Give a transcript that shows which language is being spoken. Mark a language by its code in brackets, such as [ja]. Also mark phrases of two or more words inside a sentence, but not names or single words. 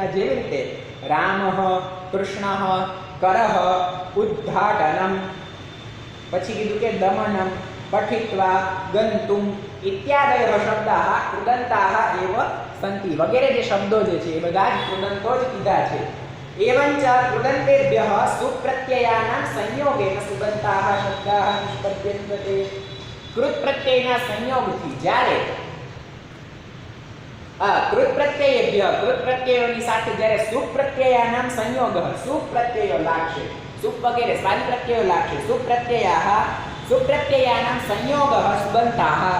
[gu] જેવી રીતે રામઃ, કૃષ્ણઃ, કરઃ, ઉદ્ઘાટનમ, પછી કીધું કે દમનમ, પઠિત્વા, ગંતુમ [sa] ઇત્યાદય શબ્દાઃ કૃદંતાઃ એવ સંતિ. [gu] વગેરે જે શબ્દો જે છે એ બધા જ કૃદંતો જ કીધા છે. [sa] एवंच कृदंतेभ्यः सुप्रत्ययानां संयोगेन सुबंताः शब्दाः निष्पद्यन्ते. [gu] कृत प्रत्ययના સંયોગથી જ્યારે કૃત પ્રત્યયેભ્ય, કૃત પ્રત્યયોની સાથે જ્યારે [sa] સુપ પ્રત્યયાનામ સંયોગ, [gu] સુપ પ્રત્યયો લાગશે, સુપ વગેરે સ્વાદ પ્રત્યયો લાગશે. [sa] સુપ પ્રત્યયાઃ, સુપ પ્રત્યયાનામ સંયોગઃ સુબંતાઃ.